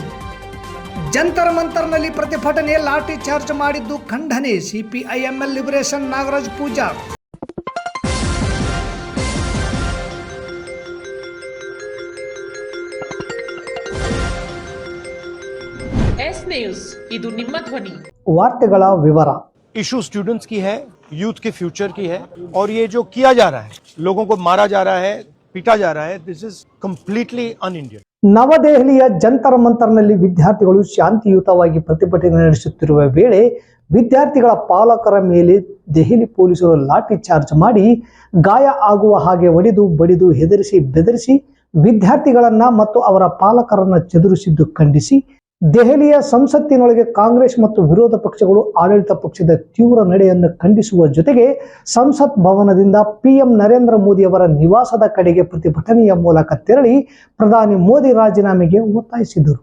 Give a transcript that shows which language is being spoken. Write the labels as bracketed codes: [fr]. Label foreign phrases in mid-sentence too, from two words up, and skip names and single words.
[kn] ಜಂತರ್ ಮಂತರ್ನಲ್ಲಿ ಪ್ರತಿಭಟನೆ, ಲಾಠಿ ಚಾರ್ಜ್ ಮಾಡಿದ್ದು ಖಂಡನೆ. ಸಿಪಿಐಎಂಎಲ್ ಲಿಬರೇಷನ್ ನಾಗರಾಜ್ ಪೂಜಾರ್. ಎಸ್ ನ್ಯೂಸ್, ಇದು ನಿಮ್ಮ ಧ್ವನಿ. ವಾರ್ತೆಗಳ ವಿವರ. [en] issue students [hi] की है, यूथ के फ्यूचर की है, और ये जो किया जा रहा है, लोगों को मारा जा रहा है, पीटा जा रहा है, [en] this is completely un Indian. [kn] ನವದೆಹಲಿಯ ಜಂತರ್ ಮಂತರ್ನಲ್ಲಿ ವಿದ್ಯಾರ್ಥಿಗಳು ಶಾಂತಿಯುತವಾಗಿ ಪ್ರತಿಭಟನೆ ನಡೆಸುತ್ತಿರುವ ವೇಳೆ ವಿದ್ಯಾರ್ಥಿಗಳ ಪಾಲಕರ ಮೇಲೆ ದೆಹಲಿ ಪೊಲೀಸರು ಲಾಠಿ ಚಾರ್ಜ್ ಮಾಡಿ ಗಾಯ ಆಗುವ ಹಾಗೆ ಹೊಡೆದು ಬಡಿದು ಹೆದರಿಸಿ ಬೆದರಿಸಿ ವಿದ್ಯಾರ್ಥಿಗಳನ್ನ ಮತ್ತು ಅವರ ಪಾಲಕರನ್ನ ಚದುರಿಸಿದ್ದು ಖಂಡಿಸಿ ದೆಹಲಿಯ ಸಂಸತ್ತಿನೊಳಗೆ ಕಾಂಗ್ರೆಸ್ ಮತ್ತು ವಿರೋಧ ಪಕ್ಷಗಳು ಆಡಳಿತ ಪಕ್ಷದ ತೀವ್ರ ನಡೆಯನ್ನು ಖಂಡಿಸುವ ಜೊತೆಗೆ ಸಂಸತ್ ಭವನದಿಂದ ಪಿಎಂ ನರೇಂದ್ರ ಮೋದಿ ಅವರ ನಿವಾಸದ ಕಡೆಗೆ ಪ್ರತಿಭಟನೆಯ ಮೂಲಕ ತೆರಳಿ ಪ್ರಧಾನಿ ಮೋದಿ ರಾಜೀನಾಮೆಗೆ ಒತ್ತಾಯಿಸಿದರು.